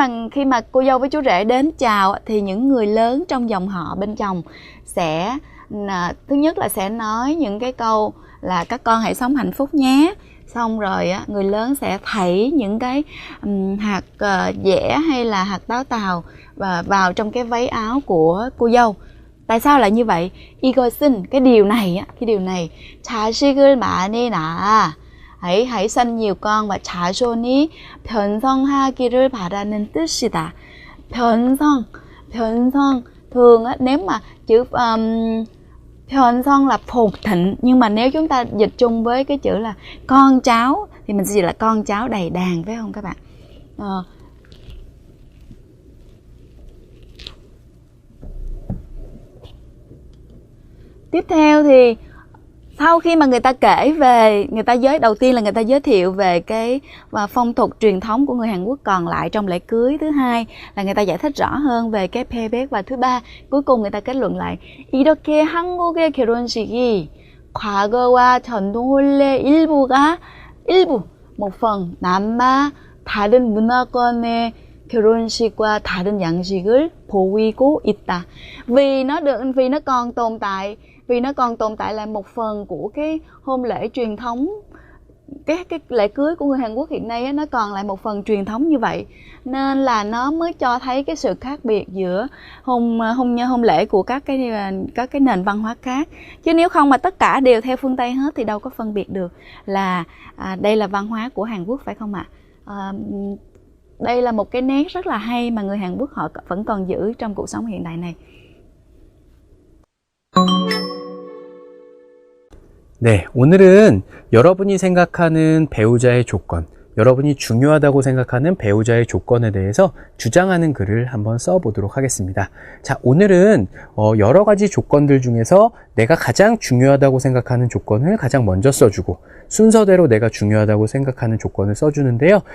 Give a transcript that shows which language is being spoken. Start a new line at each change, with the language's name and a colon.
Vietnamese: Khi mà cô dâu với chú rể đến chào thì những người lớn trong dòng họ bên chồng sẽ thứ nhất là sẽ nói những cái câu là các con hãy sống hạnh phúc nhé. Xong rồi người lớn sẽ thảy những cái hạt dẻ hay là hạt táo tàu vào trong cái váy áo của cô dâu. Tại sao lại như vậy?
Korean: 이것은
Vietnamese: cái điều này
Korean: 자식을 많이 낳아.
Vietnamese: hãy sanh nhiều con và
Korean: 자손이 변성하기를 바라는 뜻이다.
Vietnamese: 변성 thường nếu mà chữ 변성 là phồn thịnh, nhưng mà nếu chúng ta dịch chung với cái chữ là con cháu thì mình sẽ dịch là con cháu đầy đàn, phải không các bạn? Tiếp theo thì sau khi mà người ta kể về, đầu tiên là người ta giới thiệu về cái phong tục truyền thống của người Hàn Quốc còn lại trong lễ cưới. Thứ hai là người ta giải thích rõ hơn về cái payback. Và thứ ba, cuối cùng người ta kết luận lại
Korean: 이렇게 한국의 결혼식이 과거와 전통 혼례 일부
Vietnamese: một phần
Korean: 남아 다른 문화권의 결혼식과 다른 양식을 보이고 있다.
Vietnamese: Vì nó còn tồn tại là một phần của cái hôn lễ truyền thống, cái lễ cưới của người Hàn Quốc hiện nay nó còn lại một phần truyền thống như vậy, nên là nó mới cho thấy cái sự khác biệt giữa hôn lễ của các cái nền văn hóa khác. Chứ nếu không mà tất cả đều theo phương Tây hết thì đâu có phân biệt được là đây là văn hóa của Hàn Quốc, phải không ạ? Đây là một cái nét rất là hay mà người Hàn Quốc họ vẫn còn giữ trong cuộc sống hiện đại này.
Korean: 네, 오늘은 여러분이 생각하는 배우자의 조건, 여러분이 중요하다고 생각하는 배우자의 조건에 대해서 주장하는 글을 한번 써보도록 하겠습니다. 자, 오늘은 여러 가지 조건들 중에서 내가 가장 중요하다고 생각하는 조건을 가장 먼저 써주고, 순서대로 내가 중요하다고 생각하는 조건을 써주는데요.